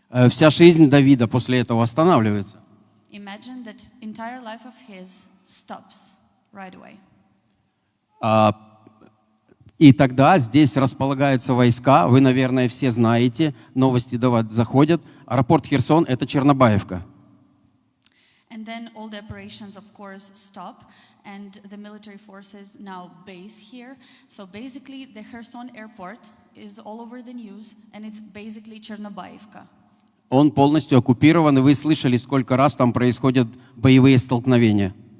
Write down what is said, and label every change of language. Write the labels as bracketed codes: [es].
[ru] Вся жизнь Давида после этого останавливается. [en] Imagine that entire life of his stops right away. [ru] И тогда здесь располагаются войска, вы, наверное, все знаете, новости до вас заходят. Аэропорт Херсон – это Чернобаевка. [en] And then all the operations, of course, stop, and the military forces now base here. So basically, the Kherson airport is all over the news, and it's basically Chernobyevka. [ru] Он полностью оккупирован, и вы слышали, сколько раз там происходят боевые столкновения.